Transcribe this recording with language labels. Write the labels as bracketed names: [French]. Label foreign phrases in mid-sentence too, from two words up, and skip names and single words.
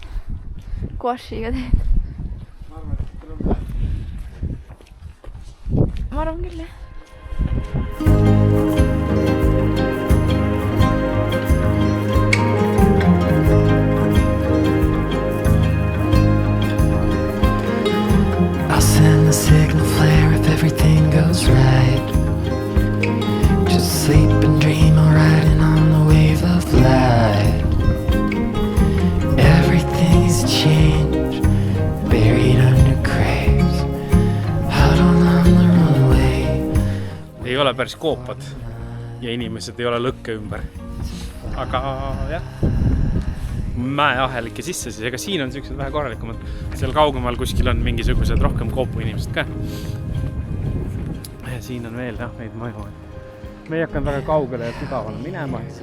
[Estonian] Guašiga teed. Ma arvan küll, jah. [English] I'll send a signal flare if everything goes right. Just sleep and dream while riding on the wave of light. Everything's changed, buried under graves, out on the runway. [Estonian] Ei ole päris koopad ja inimesed ei ole lõkke ümber. Aga jah, mäeahelike sisse siis, ega siin on sellised vähe korralikumad. Seal kaugemal kuskil on mingisugused rohkem koopu inimesed ka. Ja siin on veel jah, neid maju. Me ei hakanud väga kaugele ja sügavale minema.